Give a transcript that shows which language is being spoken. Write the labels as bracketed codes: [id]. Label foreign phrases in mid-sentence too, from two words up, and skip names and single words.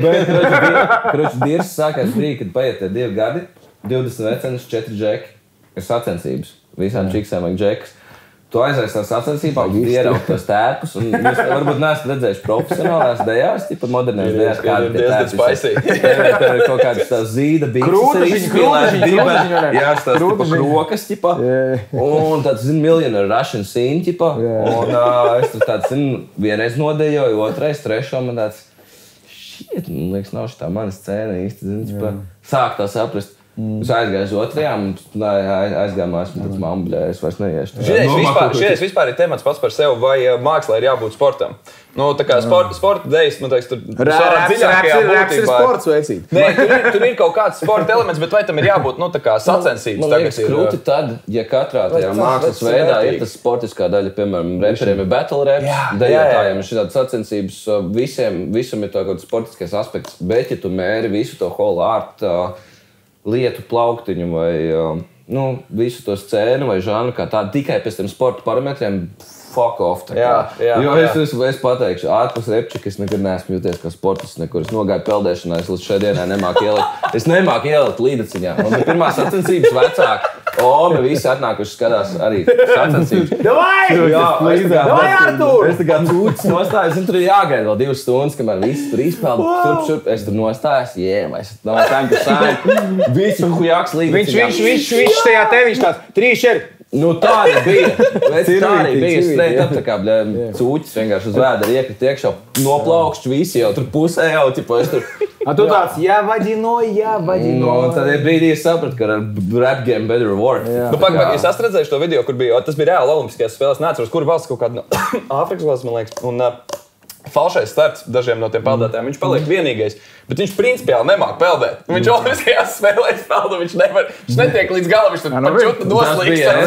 [lv] Karoči dirs sākās brīdi, kad paiet 2 gadi, 20 vecenis, 4 džeki, ir sacensības, visām čiksām vajag džekas. Tu aizies tās sacensībās, ieraugi tos tērpus, un jūs varbūt neesat redzējuši profesionālās dejās, tipa modernās dejās, kādi tie tērpi. Tev ir kaut kādas tās zīda bikses arī izspīlēti, jā, tās tipa krokas, tipa, un tāds, [en] millionaire Russian scene, [lv] tipa, un es tur tāds, vienreiz nodejoju, otrais, trešo, man tāds, man liekas, nav šitā mana scēna īsti, tipa, sāk tā saprast. Es aizgāju uz otrajām, aizgāju mās, un tāds mamma, es vairs neiešu. Šies vispār ir temats pats par sevi, vai mākslā ir jābūt sportam. Tā kā sporta dejas, tur Raps ir sports, veicīt. Nē, tur ir kaut kāds sporta elements, bet vai tam ir jābūt, tā kā sacensības? Man liekas, krūti tad, ja katrā tajā mākslas veidā ir tas sportiskā daļa, piemēram, reperiem ir [en] battle raps, [lv] dejotājiem ir šitādi sacensības, visam ir tā kaut sportiskais aspekts, bet ja tu mēri visu to [en] whole art, [lv] lietu plauktiņu vai visu to scēnu vai žanru kā tādu tikai pēc tiem sporta parametriem, [en] fuck off. [lv] Jo es pateikšu, ārpus repčika es nekad neesmu jūties kā sportists, nekur es nogāju peldēšanā, es līdz šai dienai nemāku ielikt. Es nemāku ielikt līdaciņā. Man bija pirmā sacensības vecāka. Ome visi atnākuši skatās arī sacensības. Davai, Artur! Es tā kā cūcis nostājos, un tur ir jāgaida vēl 2 stundas, kamēr visi tur izpeld, turp. Es tur nostājos, [en] no time to sign. [lv] Visu hujāks līdaciņā. Viņš tajā te, viņš tāds 3, 4. Tā arī bija. Tā arī bija. [en] Straight up, [lv] tā kā cūķis vienkārši uz vēdera iekrita iekšā, noplaukšķi visi jau tur pusē jau, tipo, es tur... Tu tāds, jāvaģino. Un tad brīdī es sapratu, ka ar [en] rap game better work. [lv] Pagaid, es esmu redzējuši to video, kur bija, tas bija reāli olimpiskajās spēlēs, neatceros, kur valsts kaut kāda Āfrikas valsts, man liekas, un falšais starts dažiem no tiem peldētājiem, viņš paliek vienīgais, bet viņš principiāli nemāk peldēt. Viņš olimpiskajās spēlēs pelda, viņš netiek līdz galam, viņš tur par čutu noslīgs.